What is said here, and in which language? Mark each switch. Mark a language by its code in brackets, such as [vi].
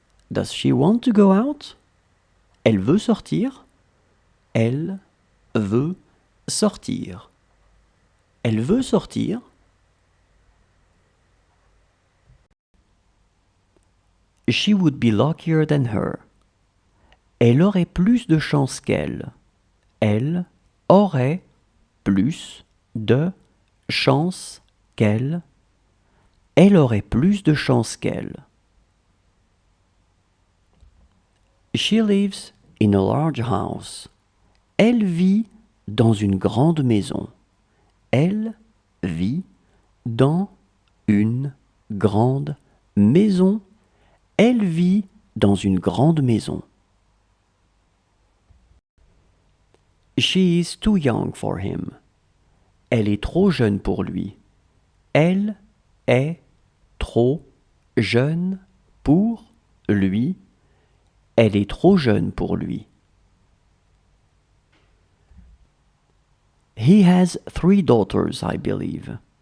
[en] Does she want to go out? [fr] Elle veut sortir? Elle veut sortir. Elle veut sortir? [en] She would be luckier than her. [fr] Elle aurait plus de chance qu'elle. Elle aurait plus de chance qu'elle. Elle aurait plus de chance qu'elle. [en] She lives in a large house. [fr] Elle vit dans une grande maison. Elle vit dans une grande maison. Elle vit dans une grande maison. [en] She is too young for him. [fr] Elle est trop jeune pour lui. Elle est trop jeune pour lui. Elle est trop jeune pour lui. [en] He has 3 daughters, I believe.